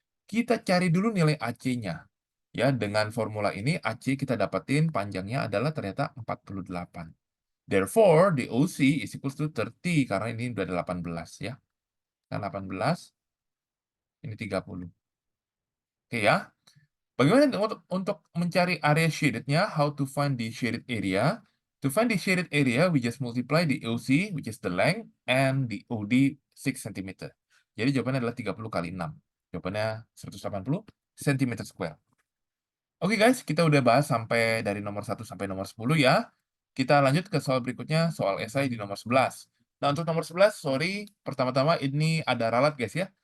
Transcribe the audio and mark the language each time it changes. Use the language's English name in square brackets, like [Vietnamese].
[Indonesian] Kita cari dulu nilai AC-nya. Ya, dengan formula ini AC kita dapetin panjangnya adalah ternyata 48. [English] Therefore, the OC is equals to 30 [Indonesian] karena ini udah 18 ya. Kan 18, ini 30. Oke ya. Bagaimana untuk mencari area shaded-nya? [English] How to find the shaded area? To find the shaded area, we just multiply the OC, which is the length, and the OD 6 cm. [Indonesian] Jadi jawabannya adalah 30 kali 6. Jawabannya 180 cm square. Oke guys, kita udah bahas sampai dari nomor 1 sampai nomor 10 ya. Kita lanjut ke soal berikutnya, soal esai di nomor 11. Nah, untuk nomor 11, sorry, pertama-tama ini ada ralat guys ya.